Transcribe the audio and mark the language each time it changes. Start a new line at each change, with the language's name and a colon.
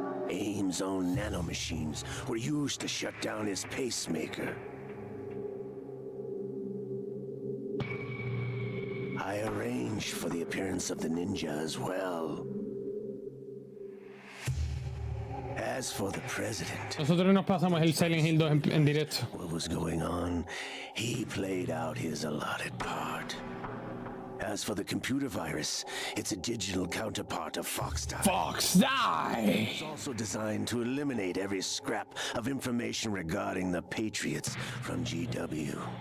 English: Ames' own nanomachines were used to shut down his pacemaker. I arranged for the appearance of the ninja as well. As for the president,
Spanish: Nosotros nos pasamos el Silent Hill 2 en directo.
English: what was going on, he played out his allotted part. As for the computer virus, it's a digital counterpart of Fox Die. Fox Die! It's also designed to eliminate every scrap of information regarding the Patriots from GW.